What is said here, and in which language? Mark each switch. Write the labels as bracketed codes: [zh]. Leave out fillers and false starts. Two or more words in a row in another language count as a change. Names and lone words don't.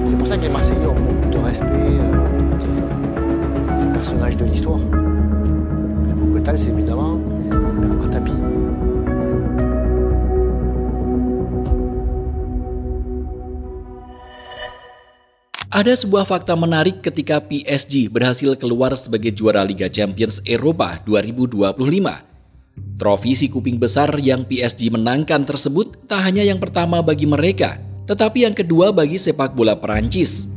[fr] ça que les Marseillais ont beaucoup de respect, ces personnages de l'histoire. Raymond Quetelet, c'est évidemment Bernard Tapie. [id] Ada sebuah fakta menarik ketika PSG berhasil keluar sebagai juara Liga Champions Eropa 2025. Trofi si kuping besar yang PSG menangkan tersebut tak hanya yang pertama bagi mereka, tetapi yang kedua bagi sepak bola Perancis.